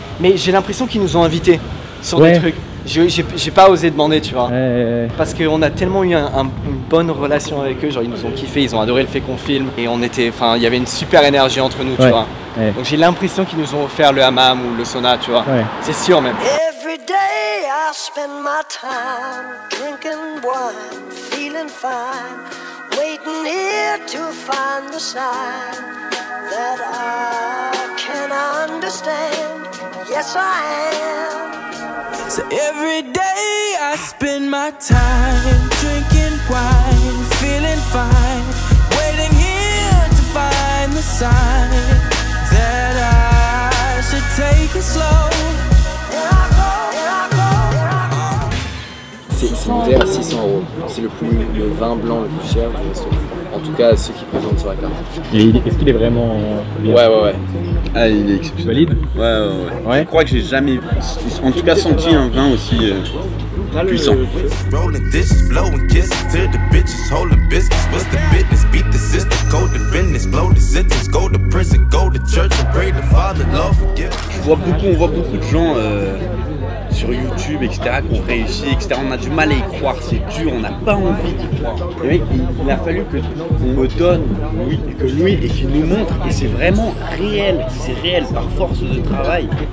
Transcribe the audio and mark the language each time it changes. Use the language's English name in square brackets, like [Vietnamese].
[French] Mais j'ai l'impression qu'ils nous ont invités sur des trucs. J'ai pas osé demander, tu vois. Parce qu'on a tellement eu une bonne relation avec eux, genre ils nous ont kiffé, ils ont adoré le fait qu'on filme et il y avait une super énergie entre nous, tu vois. Donc j'ai l'impression qu'ils nous ont offert le hammam ou le sauna, tu vois. C'est sûr même. [English] Every day I spend my time drinking wine, feeling fine, waiting here to find the sign that I can understand. Yes, I am. So every day I spend my time drinking wine, feeling fine, waiting here to find the sign that I should take it slow. [French] C'est monté à 600 €. C'est le vin blanc le plus cher du resto. En tout cas, ceux qui présentent sur la carte. Et est-ce qu'il est vraiment bien? Ouais. Ah, il est exceptionnel. Valide? Ouais. Je crois que j'ai jamais, en tout cas, senti un vin aussi puissant. [English] Rolling dishes, blowing kisses to the bitches, holding business. What's the business? Beat the system, code the business, blow the sentence, go to prison, go to church and pray the Father, Lord forgive. [French] On voit beaucoup de gens sur YouTube, etc., qui ont réussi, etc. On a du mal à y croire, c'est dur, on n'a pas envie d'y croire. Les mecs, il a fallu qu'on me donne Louis et qu'il nous montre, et c'est vraiment réel, c'est réel, par force de travail.